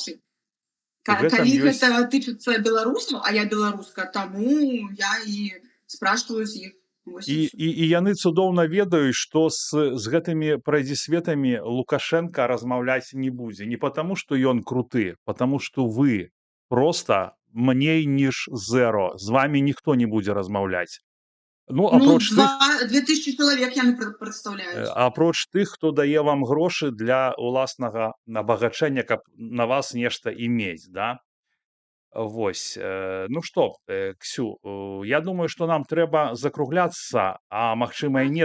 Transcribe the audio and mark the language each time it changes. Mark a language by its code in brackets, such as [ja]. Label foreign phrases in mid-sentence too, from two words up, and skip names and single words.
[be] Калі гэта тычыцца беларусаў, а я беларуска, таму я і спрашиваю з іх. І яны цудоўна ведаюць, што з гэтымі прадзісветамі Лукашенко размаўляць не будзе. Не потому, што ён круты, потому што вы просто мней ніж зеро. З вами ніхто не будзе размаўляць. Ну, апроч 2000 чалавек яны прадстаўляюць. Апроч тых, хто дае вам грошы для уласнага абагачэння, каб на вас нешта імець, да? Вось. Ну што, Ксю, я думаю, што нам трэба закругляцца, а магчыма і не.